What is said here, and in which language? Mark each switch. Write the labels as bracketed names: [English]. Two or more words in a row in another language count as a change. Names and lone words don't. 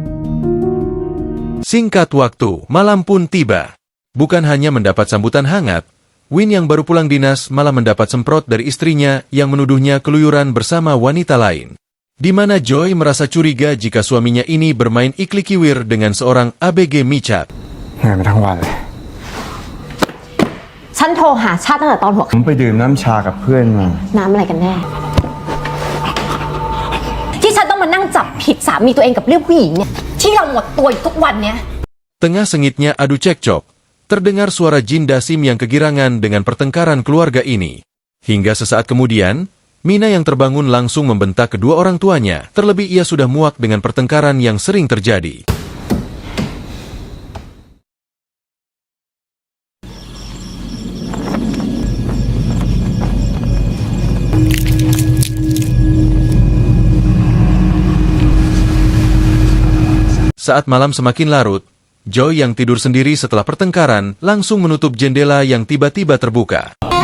[Indonesian] Singkat waktu, malam pun tiba. Bukan hanya mendapat sambutan hangat, Win yang baru pulang dinas malah mendapat semprot dari istrinya yang menuduhnya keluyuran bersama wanita lain. Di mana Joy merasa curiga jika suaminya ini bermain ikli-kiwir dengan seorang ABG Michat. [Thai] เหนื่อยมาทั้งวันเลย ฉันโทรหาชาติตั้งแต่ตอนหัว ผมไปดื่มน้ำชากับเพื่อนมา น้ำอะไรกันแน่ ที่ฉันต้องมานั่งจับผิดสามีตัวเองกับเรื่องผู้หญิงเนี่ย ที่เราหมดตัวอยู่ทุกวันเนี้ย [Indonesian] Tengah sengitnya adu cekcok, terdengar suara Jin Dasim yang kegirangan dengan pertengkaran keluarga ini. Hingga sesaat kemudian, Mina yang terbangun langsung membentak kedua orang tuanya, terlebih ia sudah muak dengan pertengkaran yang sering terjadi. Saat malam semakin larut, Joy yang tidur sendiri setelah pertengkaran langsung menutup jendela yang tiba-tiba terbuka.